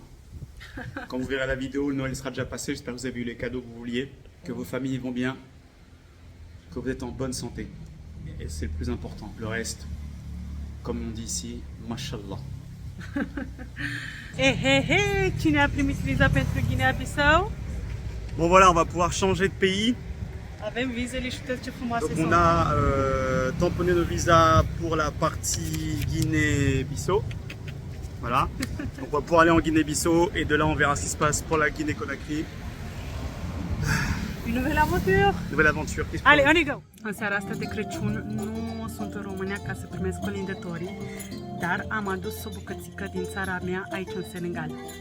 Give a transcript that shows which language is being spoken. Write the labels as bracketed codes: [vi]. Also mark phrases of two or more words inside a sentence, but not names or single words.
[fr] Quand vous verrez la vidéo, le Noël sera déjà passé. J'espère que vous avez eu les cadeaux que vous vouliez, que vos familles vont bien, que vous êtes en bonne santé. Et c'est le plus important. Le reste, comme on dit ici, mashallah. Hé, hé, hé! [ro] Cine a primit viza pentru Guinea-Bissau? [fr] Bon voilà, on va pouvoir changer de pays. [ro] Avem vizele și uitați ce frumoase Donc sunt. [fr] on a tamponné nos visas pour la partie Guinée-Bissau. Voilà. Donc on va pouvoir aller en Guinée-Bissau et de là on verra ce qui se passe pour la Guinée-Conakry. Une nouvelle aventure! Nouvelle aventure. Ale, on y go! [ro] În seara asta de Crăciun nu sunt în România ca să primesc colindătorii, dar am adus o bucățică din țara mea aici în Senegal.